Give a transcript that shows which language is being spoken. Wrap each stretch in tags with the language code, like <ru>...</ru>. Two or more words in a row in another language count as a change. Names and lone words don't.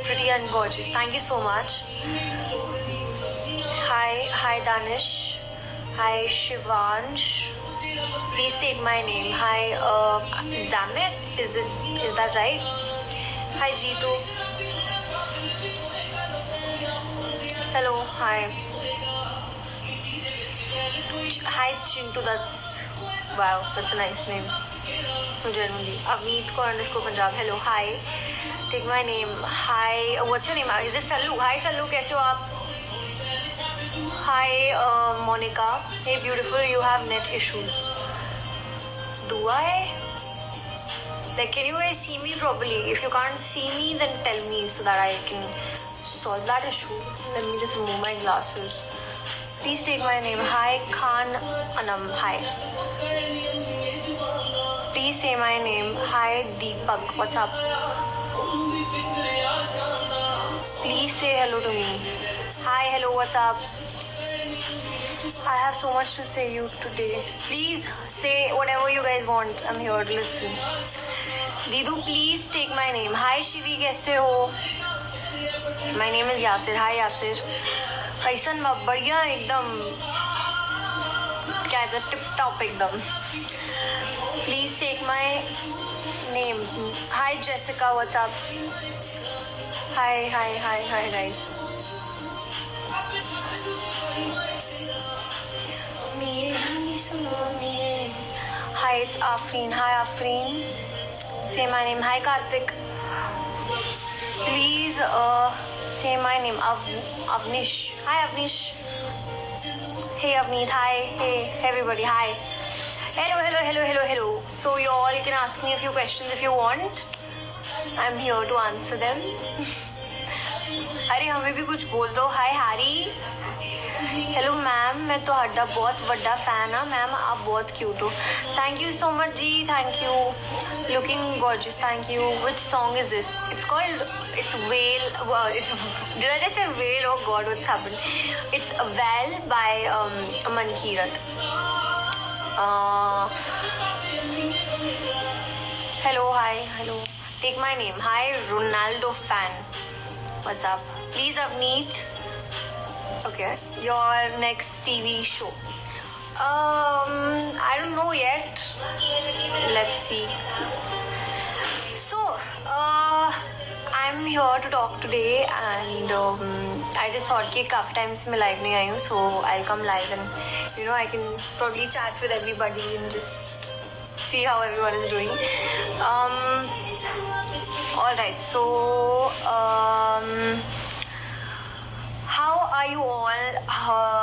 <en>and gorgeous. Thank you so much. Hi Danish. Hi Shivansh. Please take my name. Hi Zamit. Is that right? Hi Jeetu. Hello. Hi. Hi Chintu. Wow. That's a nice name. Generally. Avneet _ Punjab. Hello. Hi. Take my name. Hi. What's your name? Is it Sallu? Hi Sallu.</en> <hi>कैसे हो आप?</hi> <en>Hi Monica. Hey beautiful. You have net issues. Do I? Like, can you guys see me properly? If you can't see me, then tell me so that I can solve that issue. Let me just remove my glasses. Please take my name. Hi Khan Anam. Hi. Please say my name. Hi Deepak. What's up? Please say hello to me. Hi, hello, what's up? I have so much to say you today. Please say whatever you guys want. I'm here to listen. Didu, please take my name. Hi Shivi,</en> <hi>कैसे हो?</hi> <en>My name is Yasir. Hi Yasir.</en> <hi>कैसन बढ़िया एकदम क्या है</hi> <en>tip top</en> <hi>एकदम.</hi> <en>Please take my name. Hi Jessica, what's up? Hi guys. Hi, it's Afreen. Hi Afreen. Say my name. Hi Karthik. Please say my name. Avnish. Hi Avnish. Hey Avneet. Hi. Hey everybody. Hi. Hello. So you all can ask me a few questions if you want. I'm here to answer them.</en> <hi>अरे हमें भी कुछ बोल दो. हाय हैरी. हेलो मैम, मैं तो हड्डा बहुत बड़ा फैन हाँ मैम, आप बहुत क्यूट हो.</hi> <en>Thank you so much ji. Thank you. Looking gorgeous. Thank you. Which song is this? It's called It's Well. Did I just say whale? Oh god, what's happened? It's Well by Aman Kirat. Hello. Hi. Hello. Take my name. Hi Ronaldo fan. What's up? Please Avneet. Okay. Your next TV show. I don't know yet. Let's see. So, I'm here to talk today and I just thought</en> <hi>कि काफ़ी टाइम से मैं live नहीं आई हूँ,</hi> <en>so I'll come live and I can probably chat with everybody and just see how everyone is doing. Alright, so how are you all?</en>